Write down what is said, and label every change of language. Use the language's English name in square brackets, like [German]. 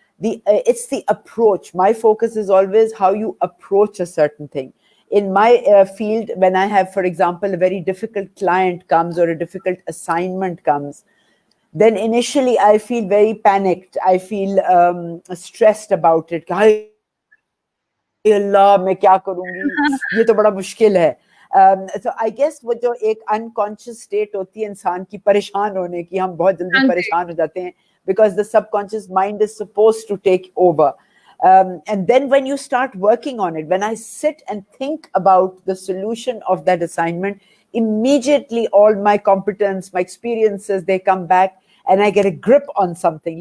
[English] It's the approach. My focus is always how you approach a certain thing. In my field, when I have, for example, a very difficult client comes or a difficult assignment comes, then initially I feel very panicked. I feel stressed about it. [Hindi] हाय अल्लाह मैं क्या करूंगी, ये तो बड़ा मुश्किल है. [English] So I guess [Hindi] वो जो एक [English] unconscious state [Hindi] होती है इंसान की परेशान होने की, हम बहुत जल्दी [English] Hungry. [Hindi] परेशान हो जाते हैं [English] because the subconscious mind is supposed to take over. And then when you start working on it, when I sit and think about the solution of that assignment, immediately all my competence, my experiences, they come back and I get a grip on something.